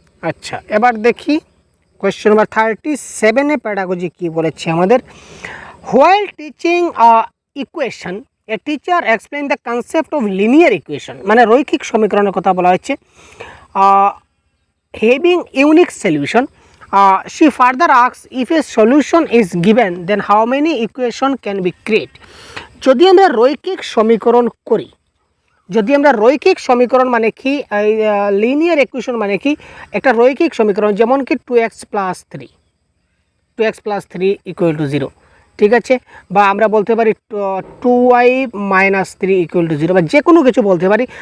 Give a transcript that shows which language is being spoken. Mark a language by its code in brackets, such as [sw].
[bn] আচ্ছা, এবার দেখি কোয়েশ্চেন নাম্বার 37 প্যাডাগজি কি বলেছে আমাদের। [en] while teaching equation a teacher explain the concept of linear equation, [bn] মানে রৈখিক সমীকরণের কথা বলা হচ্ছে। [en] Having unique solution, she further asks if a solution is given then how many equation can be create। [bn] যদি আমরা রৈখিক সমীকরণ করি, যদি আমরা রৈখিক সমীকরণ মানে কি, লিনিয়ার ইকুয়েশন মানে কি, একটা রৈখিক সমীকরণ যেমন কি 2x + 3 = 0, ঠিক আছে, বা আমরা বলতে পারি 2y - 3 = 0, বা যে কোনো কিছু বলতে পারি।